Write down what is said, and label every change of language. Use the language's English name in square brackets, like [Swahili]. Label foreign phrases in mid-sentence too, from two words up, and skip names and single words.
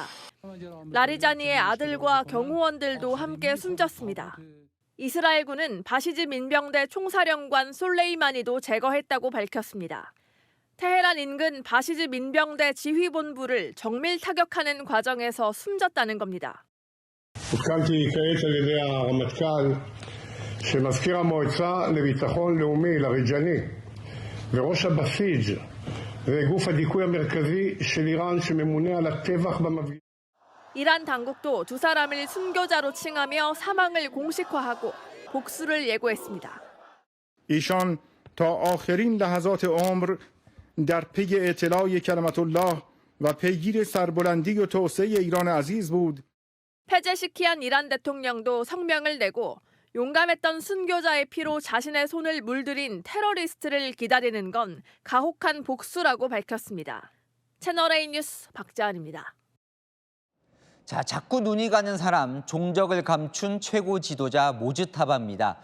[Korean] 라리자니의 아들과 경호원들도 함께 숨졌습니다. 이스라엘군은 바시즈 민병대 총사령관 솔레이마니도 제거했다고 밝혔습니다. 테헤란 인근 바시즈 민병대 지휘본부를 정밀 타격하는 과정에서 숨졌다는 겁니다. [Hebrew] עודכנתי כעת על ידי הרמטכ"ל שמזכיר המועצה לביטחון לאומי לריג'אני וראש הבסיג' זה גוף הדיכוי המרכזי של איראן שממונה על הטבח במפגינים. [Korean] 이란 당국도 두 사람을 순교자로 칭하며 사망을 공식화하고 복수를 예고했습니다. [Persian] ایشان تا آخرین لحظات عمر در پی اطلاع کلمت الله و پیگیر سربلندی و توسعه ایران عزیز بود. [Korean] 페제시키안 이란 대통령도 성명을 내고 용감했던 순교자의 피로 자신의 손을 물들인 테러리스트를 기다리는 건 가혹한 복수라고 밝혔습니다. 채널A 뉴스 박재환입니다. 자, 자꾸 눈이 가는 사람, 종적을 감춘 최고 지도자 모즈타바입니다.